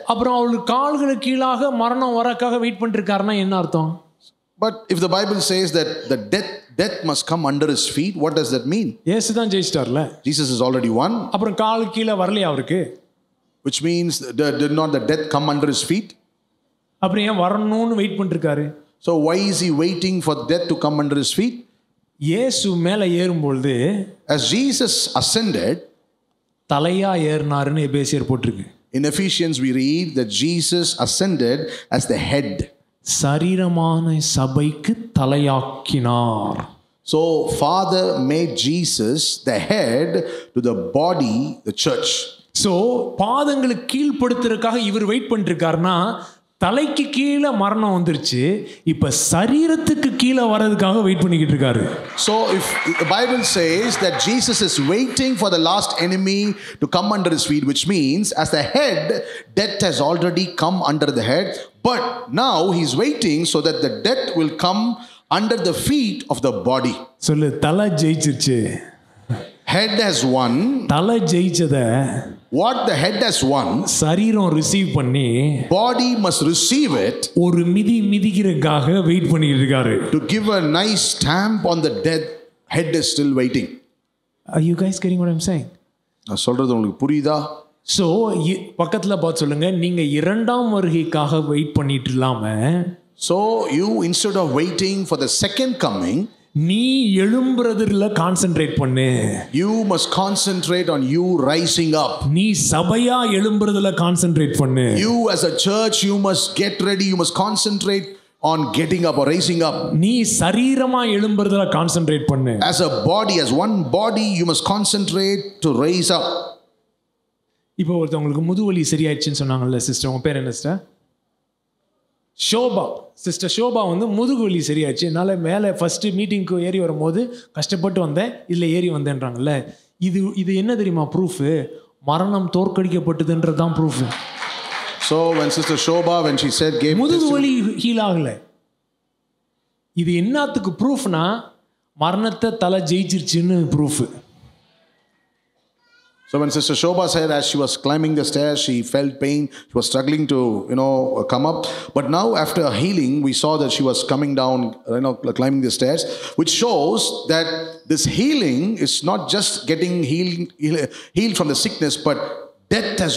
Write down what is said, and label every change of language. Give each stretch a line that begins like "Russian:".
Tamil: அப்புறம் அவருக்கு கால்களுக்கு கீழாக மரணம் வரக்காக வெயிட் பண்ணிருக்காருன்னா என்ன அர்த்தம்?
English: But if the Bible says that the death must come under his feet, what does that mean?
Tamil: இயேசு தான் ஜெயிச்சிட்டார்ல.
English: Jesus has already won.
Tamil: அப்புறம் காலுக்கு கீழே வரலையா அவருக்கு?
English: Which means did not the death come under his feet?
Tamil: அப்புறம் ஏன் வரணும்னு வெயிட் பண்ணிருக்காரு?
English: So why is he waiting for death to come under his feet?
Tamil: இயேசு மேலே ஏறும்பொழுது
English: as Jesus ascended,
Tamil: தலையா ஏறினாருன்னு எபேசியர் போட்டிருக்கு.
English: In Ephesians we read that Jesus ascended as the head.
Tamil: சரீரமான சபைக்கு தலையாக்கினார்.
English: So Father made Jesus the head to the body, the church.
Tamil: So பாதங்களுக்கு கீழ்ப்படுத்துறதுக்காக இவர் wait பண்ணிருக்காருன்னா தலைக்கு கீழே மரணம் வந்துருச்சு, இப்ப சரீரத்துக்கு கீழே வர்றதுக்காக வெயிட் பண்ணிக்கிட்டு இருக்காரு.
English: So if the Bible says that Jesus is waiting for the last enemy to come under his feet, which means as the head, death has already come under the head, but now he's waiting so that the death will come under the feet of the body.
Tamil: சொல்லு, தலை ஜெயிச்சிருச்சு.
English: Head has won.
Tamil: தலை ஜெயிச்சத
English: what the head has won,
Tamil: சரீரம் receive பண்ணி
English: body must receive it.
Tamil: ஒரு மிதிக்கிறதுக்காக wait பண்ணிட்டு இருக்காரு.
English: To give a nice stamp on the death, head is still waiting. Are you guys getting what I'm saying?
Tamil: நான் சொல்றது உங்களுக்கு புரியுதா? ஸோ பக்கத்தில் பார்த்து சொல்லுங்க, நீங்க இரண்டாம் வருகைக்காக வெயிட் பண்ணிட்டு இல்லாம,
English: so you instead of waiting for the second coming,
Tamil: நீ எழும்புறதுல கான்சென்ட்ரேட் பண்ணு.
English: You must concentrate on you rising up.
Tamil: நீ சபையா எழும்புறதுல கான்சென்ட்ரேட் பண்ணு.
English: You as a church, you must get ready. You must concentrate on getting up or raising up.
Tamil: நீ சரீரமா எழும்புறதுல concentrate பண்ணு.
English: As a body, as one body, you must concentrate to raise up.
Tamil: இப்போ ஒருத்தவங்களுக்கு முதுவலி சரியாயிடுச்சுன்னு சொன்னாங்கல்ல sister, உங்க பேர் என்ன sister? Shobha. Sister Shobha வந்து முதுகு வலி சரியாச்சு, என்னால் மேலே ஃபஸ்ட்டு மீட்டிங்க்கு ஏறி வரும்போது கஷ்டப்பட்டு வந்தேன், இதில் ஏறி வந்தேன்றாங்கல்ல. இது என்ன தெரியுமா ப்ரூஃப்? மரணம் தோற்கடிக்கப்பட்டதுன்றது தான் proof.
English: So when Sister Shobha, when she said, gave
Tamil: முதுகு
English: testimony,
Tamil: வலி ஹீல் ஆகல. இது என்னத்துக்கு ப்ரூஃப்னா மரணத்தை தலை ஜெயிச்சிருச்சுன்னு proof.
English: so when Sister Shobha said as she was climbing the stairs, she felt pain, she was struggling to, come up. But now after healing, we saw that she was coming down, climbing the stairs, which shows that this healing is not just getting healed from the sickness, but death has